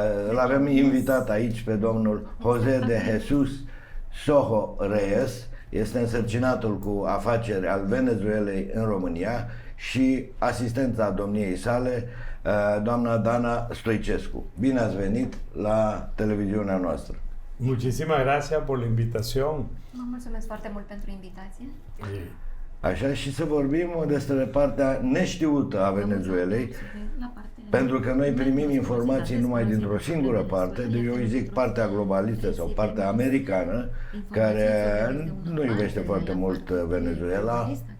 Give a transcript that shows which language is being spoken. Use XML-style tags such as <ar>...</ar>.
<ro>Îl avem invitat aici pe domnul José de Jesús Sojo Reyes, este însărcinatul cu afaceri al Venezuelei în România, și asistența domniei sale, doamna Dana Stoicescu. Bine ați venit la televiziunea noastră.</ro> <es>Muchísimas gracias por la invitación.</es> <ro>Vă mulțumesc foarte mult pentru invitație. Așa, și să vorbim despre partea neștiută a Venezuelei, pentru că noi primim informații numai dintr-o singură parte, deci eu îi zic partea globalistă sau partea americană, care nu iubește foarte mult Venezuela.</ro>